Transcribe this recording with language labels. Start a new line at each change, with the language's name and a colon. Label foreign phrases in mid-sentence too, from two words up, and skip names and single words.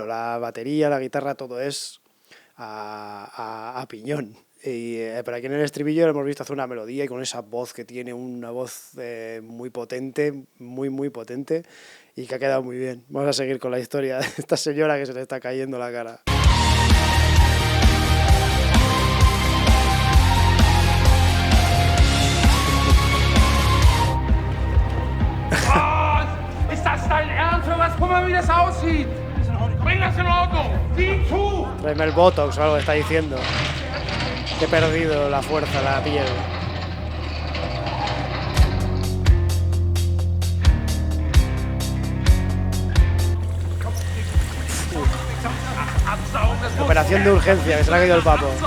Spanish: La batería, la guitarra, todo es a piñón. Pero aquí en el estribillo lo hemos visto hacer una melodía y con esa voz que tiene, una voz muy potente, muy potente, y que ha quedado muy bien. Vamos a seguir con la historia de esta señora que se le está cayendo la cara.
German: Ist das dein Ernst? Was? Guck mal, wie das aussieht. Bring das in Ordnung. Sieh zu.
Spanish: Tráeme el Botox o algo está diciendo. Que he perdido la fuerza, la piel. Operación de urgencia, que se le ha caído el papo.